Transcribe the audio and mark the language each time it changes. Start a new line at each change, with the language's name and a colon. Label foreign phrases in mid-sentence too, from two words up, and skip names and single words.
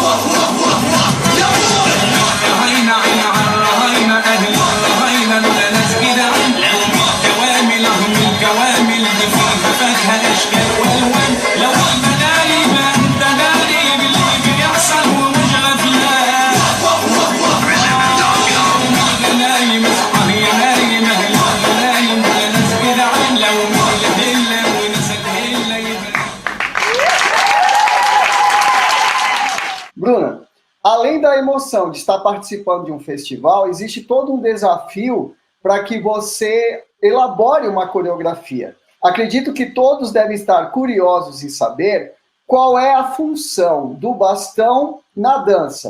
Arabic: رهينا عين على رهينا اهل رهينا لولا ناس كده لهم الكوامل لهم الكوامل دي فيها فاكهه اشكال والوان لو المداري ما انت داري باللي بيحصل ومش غفلان نايم اصحى يا نايم اهل نايم ولا ناس كده لو مين الهله ونسك هله يبقى
Portuguese: Bruna, além da emoção de estar participando de um festival, existe todo um desafio para que você elabore uma coreografia. Acredito que todos devem estar curiosos em saber qual é a função do bastão na dança.